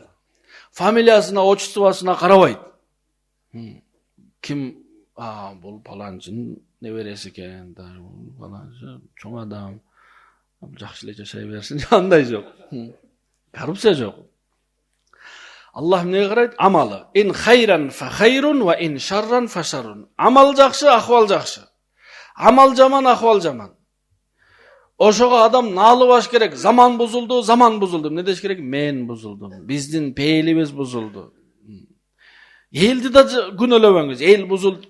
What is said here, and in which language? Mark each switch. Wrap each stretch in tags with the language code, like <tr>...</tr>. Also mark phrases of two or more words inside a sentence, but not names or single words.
<ky>Фамилиясына, отчествосуна карабайт. Ким, бул паланчынын небереси экен, паланчы чоң адам, жакшы эле жашай берсин, андай жок. Коррупция жок. Аллах эмнеге карайт? Амалы.</ky> <ar>إن خيرا فخير وإن شرا فشر.</ar> <ky>Амал жакшы, ахвал жакшы. Амал жаман, ахвал жаман. Ошого адам наалыбаш керек. Заман бузулду, заман бузулду. Эмне деш керек? Мен бузулдум. Биздин пейлибиз бузулду. Элди да күнөөлөбөңүз. Эл бузулду.</ky>